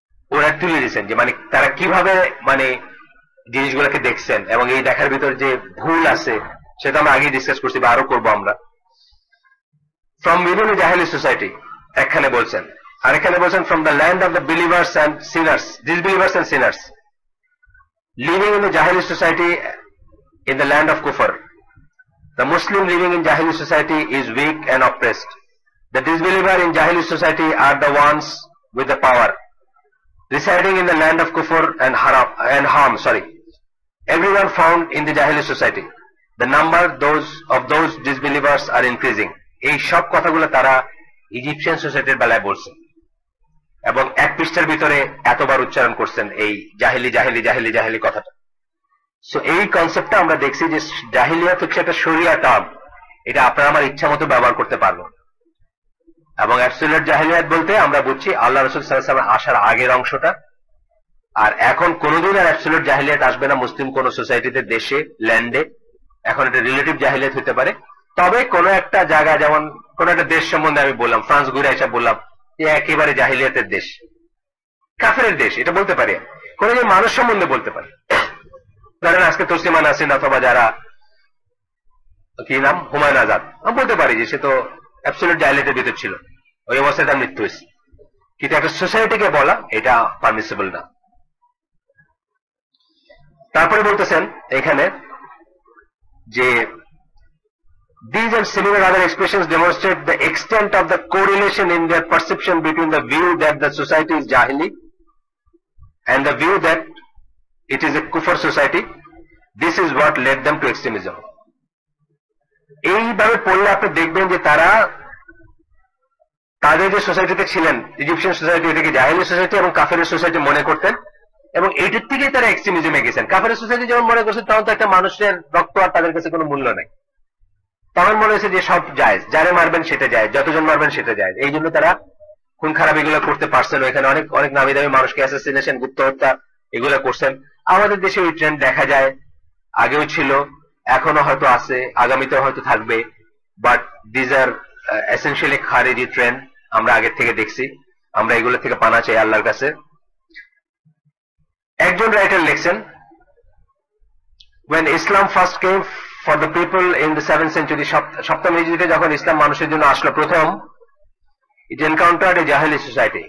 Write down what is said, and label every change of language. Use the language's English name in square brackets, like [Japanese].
[Bangla] ওরা তুলে দিয়েছেন যে মানে তারা কিভাবে মানে জিনিসগুলোকে দেখছেন, এবং এই দেখার ভিতর যে ভুল আছে সেটা আমরা আগে ডিসকাস করছি বা আরো করবো আমরা। [English] from within a জাহিলি society [Bangla] একখানে বলছেন, আর এখানে বলছেন [English] From the land of the believers and sinners, disbelievers and sinners living in the জাহিলি society in the land of Kufr. The Muslim living in Jahili society is weak and oppressed. The disbeliever in Jahili society are the ones with the power, residing in the land of Kufr and harm. Everyone found in the Jahili society. The number of those disbelievers are increasing. [Bangla] এই সব কথাগুলো তারা Egyptian সোসাইটির বেলায় বলছেন, এবং এক পৃষ্ঠার ভিতরে এতবার উচ্চারণ করছেন এই জাহিলি কথাটা। সো এই কনসেপ্টটা আমরা দেখছি যে জাহিলিয়াত হচ্ছে একটা শরিয়া টার্ম, এটা আপনারা আমার ইচ্ছা মতো ব্যবহার করতে পারবো। এবং অ্যাবসলিউট জাহিলিয়াত বলতে আমরা বুঝছি আল্লাহ রাসূল সাল্লাল্লাহু আলাইহি ওয়াসাল্লাম আসার আগের অংশটা। আর এখন কোনোদিন আর অ্যাবসলিউট জাহিলিয়াত আসবে না মুসলিম কোন সোসাইটিতে, দেশে, ল্যান্ডে। এখন এটা রিলেটিভ জাহিলিয়াত হতে পারে। তবে কোন একটা জায়গা, যেমন কোন একটা দেশ সম্বন্ধে আমি বললাম, ফ্রান্স ঘুরে এসে বললাম যে একেবারে জাহিলিয়াতের দেশ, কাফেরের দেশ, এটা বলতে পারি। কোন মানুষ সম্বন্ধে বলতে পারি, ধরেন আজকে তসলিমা নাসরিন অথবা যারা কি নাম হুমায়ুন আজাদ, আমি বলতে পারি যে সে তো অ্যাবসলিউট জাহিলিয়াতের ভিতর ছিল, ওই অবস্থায় তার মৃত্যু হয়েছে। কিন্তু একটা সোসাইটিকে বলা এটা পারমিসিবল না। তারপরে বলতেছেন এখানে যে [English] these and similar other expressions demonstrate the extent of the correlation in their perception between the view that the society is jahili and the view that it is a kufr society. This is what led them to extremism. [Bangla] এইভাবে পড়লে আপনি দেখবেন যে তারা তাদের যে সোসাইটিতে ছিলেন, ইজিপশিয়ান সোসাইটি, এটাকে জাহিলি সোসাইটি এবং কাফেরের সোসাইটি মনে করতেন, এবং এইটার থেকেই তারা এক্সট্রিমিজমে গেছেন। কাফেরের সোসাইটি যেমন মনে করছেন তখন তো একটা মানুষের রক্ত আর তাদের কাছে কোনো মূল্য নেই, তখন মনে হয়েছে যে সব জায়েজ, যারে মারবেন সেটা জায়েজ, যতজন মারবেন সেটা জায়েজ। এই জন্য তারা খুন খারাপ এগুলো করতে পারছেন। এখানে অনেক নামি দামি মানুষকে অ্যাসাসিনেশন, গুপ্ত হত্যা এগুলো করছেন। আমাদের দেশে ওই ট্রেন্ড দেখা যায়, আগেও ছিল, এখনো হয়তো আছে, আগামীতেও হয়তো থাকবে। [English] but these are essentially খারিজি trend, [Bangla] আমরা আগের থেকে দেখছি। আমরা এগুলো থেকে পানা চাই আল্লাহর কাছে। একজন রাইটার লিখছেন, [English] when Islam first came for the people in the 7th century, [Bangla] সপ্তম হিজরিতে যখন ইসলাম মানুষের জন্য আসলো প্রথম, [English] it encountered a জাহিলি society.